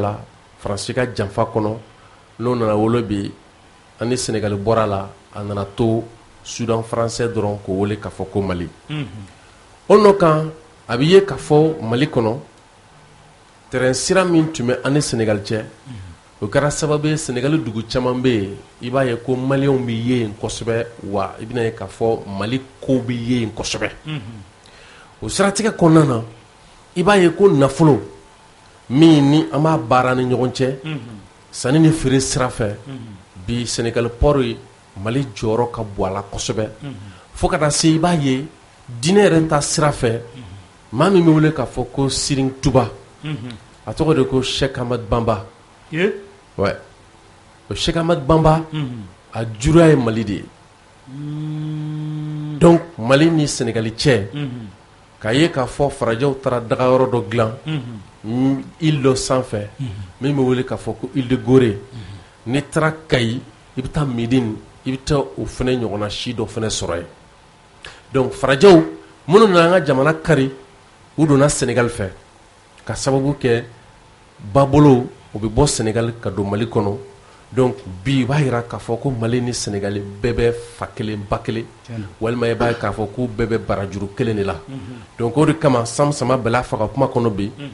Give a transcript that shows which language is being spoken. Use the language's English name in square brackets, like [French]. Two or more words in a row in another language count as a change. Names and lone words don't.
[Bambara] la Faransi ka janfa kɔnɔ n'o nana wolo bi ani Sénégal bɔra la a nana to Soudan français dɔrɔn k'o wele k'a fɔ ko Mali o n'o kan a bɛ ye k'a fɔ Mali kɔnɔ terrain sira min tun bɛ ani Sénégal cɛ o kɛra sababu ye Sénégal dugu caman bɛ yen i b'a ye ko maliyɛnw bɛ ye yen kosɛbɛ wa i bɛna ye k'a fɔ Mali kow bɛ ye yen kosɛbɛ o siratigɛ kɔnɔna na i b'a ye ko nafolo min ni an b'a baara ni ɲɔgɔn cɛ sanni ni feere sira fɛ bi Sénégal port ye Mali jɔyɔrɔ ka bon a la kosɛbɛ fo ka taa se i b'a ye diinɛ yɛrɛ ta sira fɛ maa min bɛ wele k'a fɔ ko Serigne Touba a tɔgɔ de ko Cheikh Ahmad Bamba ouais o Cheikh Ahmad Bamba a juruya ye Mali de ye donc Mali ni Sénégal cɛ k'a ye k'a fɔ farajɛw taara dagayɔrɔ dɔ dilan île dɔ sanfɛ min bɛ wele k'a fɔ ko île de Gorée n'i taara Kayi i bɛ taa Médine i bɛ taa o fana ɲɔgɔnna si dɔ fana sɔrɔ yen donc farajɛw minnu nana an ka jamana kari u donna Sénégal fɛ ka sababu kɛ babolo o bɛ bɔ Sénégal ka don Mali kɔnɔ donc bi i b'a jira k'a fɔ ko Mali ni Sénégal bɛɛ bɛ fa kelen ba kelen walima i b'a ye k'a fɔ k'u bɛɛ bɛ barajuru kelen de la donc o de kama Sam Sama Bɛlɛ fɔ ka kuma kɔnɔ bi